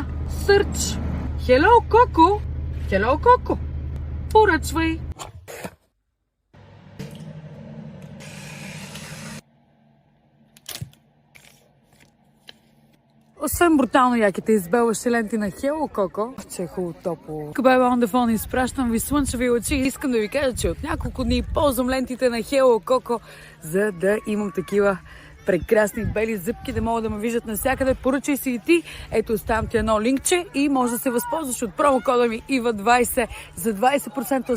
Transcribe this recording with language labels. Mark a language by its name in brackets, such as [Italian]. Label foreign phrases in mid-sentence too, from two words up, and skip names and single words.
[Bulgarian] Сърч. Hello, Coco. Hello, Coco. Поръчвай. Освен брутално яките избелващи ленти на Hello Coco, че е хубаво топло. [English] Бебе on the phone, [Bulgarian] изпращам ви слънчеви очи. Искам да ви кажа, че от няколко дни ползвам лентите на Hello Coco, за да имам такива прекрасни бели зъбки, да могат да ме виждат навсякъде. Поръчай си и ти. Ето, оставям ти едно линкче и може да се възползваш от промокода ми IVA20 за 20% отстъпка.